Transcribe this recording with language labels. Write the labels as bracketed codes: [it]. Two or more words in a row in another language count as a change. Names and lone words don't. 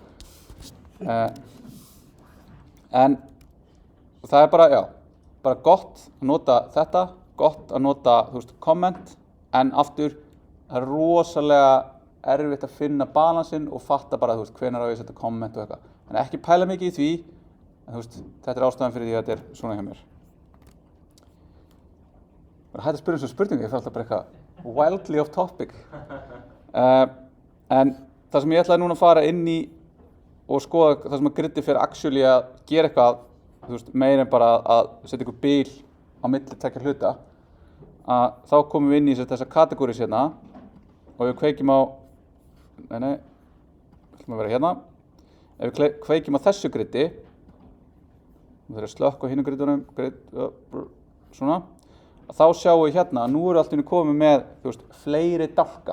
[is] En það bara, já, bara gott að nota þetta, gott að nota, þú veist, comment, en aftur, það rosalega erfitt að finna balansinn og fatta bara, þú veist, hvenær á ég að setja comment og eitthvað. En ekki pæla mikið í því, en þú veist, þetta ástæðan fyrir því að þetta svona hjá mér. Bara hægt að spyrja um spurningu, ég fæ alltaf bara eitthvað [en] wildly off topic. [is] En það sem ég ætlaði núna að fara inn í og skoða það sem að Griddi fyrir actually að gera eitthvað, þú veist, meira en bara að setja eitthvað bil á milli tveggja hluta, að þá komum við inn í þessa kategóris hérna og við kveikjum á, nei, ætlum að vera hérna, ef við kveikjum á þessu Griddi, það er að slökka á hinu griddunum, svona, þá sjáum við hérna að nú eru allt í einu komið með, þú veist, fleiri dálka.